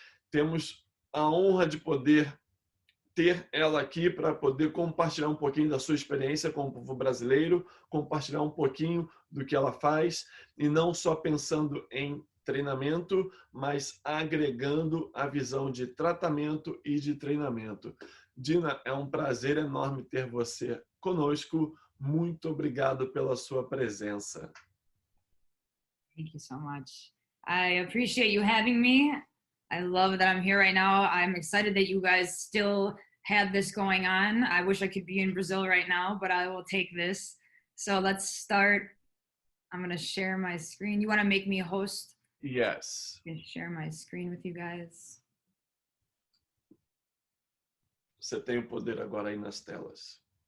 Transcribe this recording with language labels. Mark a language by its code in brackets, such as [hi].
[pt] Temos a honra de poder ter ela aqui para poder compartilhar um pouquinho da sua experiência com o povo brasileiro, compartilhar um pouquinho do que ela faz, e não só pensando em treinamento, mas agregando a visão de tratamento e de treinamento. Jena, é um prazer enorme ter você conosco. Muito obrigado pela sua presença. [en] Thank you so much. I appreciate you having me. I love that I'm here right now. I'm excited that you guys still had this going on. I wish I could be in Brazil right now, but I will take this. So let's start. I'm going to share my screen. You want to make me a host? Yes. I'm going to share my screen with you guys. [pt] Você tem o poder agora aí nas telas.